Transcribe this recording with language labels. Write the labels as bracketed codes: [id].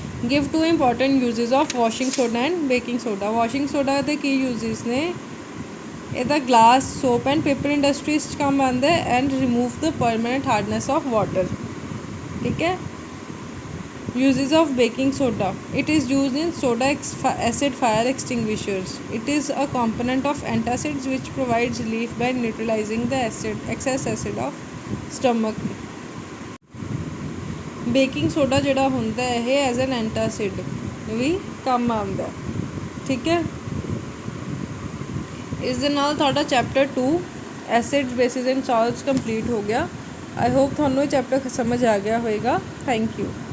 [en] Give 2 important uses of washing soda and baking soda. [pa] Washing soda ਦੇ ਕੀ uses ਨੇ? ਇਹਦਾ glass soap and paper industries 'ਚ ਕੰਮ ਆਉਂਦਾ [en] And remove the permanent hardness of water. [pa] ਠੀਕ ਹੈ। [en] Uses of baking soda. It is used in soda acid fire extinguishers. It is a component of antacids which provides relief by neutralizing the excess acid of stomach. [pa] Baking soda ਜਿਹੜਾ ਹੁੰਦਾ ਇਹ [en] as an antacid [pa] ਵੀ ਕੰਮ ਆਉਂਦਾ। ਠੀਕ ਹੈ। ਇਸ ਦੇ ਨਾਲ ਤੁਹਾਡਾ chapter 2 acids basis and ਸਾਲਟਸ complete ਹੋ ਗਿਆ। [en] I hope [pa] ਤੁਹਾਨੂੰ ਇਹ ਚੈਪਟਰ ਸਮਝ ਆ ਗਿਆ ਹੋਏਗਾ। [en] Thank you.